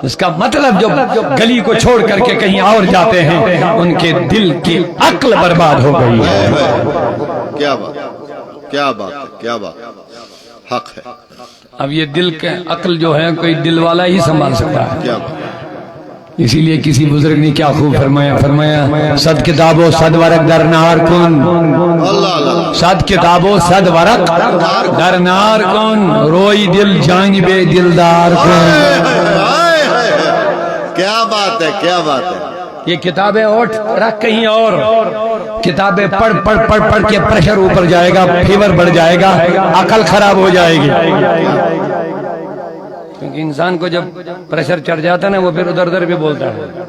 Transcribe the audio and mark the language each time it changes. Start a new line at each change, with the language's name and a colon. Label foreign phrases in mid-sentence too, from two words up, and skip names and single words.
Urdu: اس کا مطلب جو گلی کو چھوڑ کر کے کہیں اور جاتے ہیں ان کے دل کی عقل برباد ہو گئی ہے۔ کیا بات، کیا بات، کیا بات، حق ہے، اب یہ دل کے عقل جو ہے کوئی دل والا ہی سنبھال سکتا ہے۔ کیا بات، اسی لیے کسی بزرگ نے کیا خوب فرمایا
Persian: صد کتاب و صد ورق در نار کن،
Urdu: اللہ اللہ،
Persian: صد کتاب و صد ورق در نار کن، روئی دل جان بے دلدار کن۔
Urdu: کیا بات ہے، کیا بات ہے، یہ کتابیں اٹھ رکھ کہیں اور، کتابیں پڑھ پڑھ پڑھ پڑھ کے پریشر اوپر جائے گا، فیور بڑھ جائے گا، عقل خراب ہو جائے گی۔ کیونکہ انسان کو جب پریشر چڑھ جاتا ہے نا وہ پھر ادھر ادھر بھی بولتا ہے۔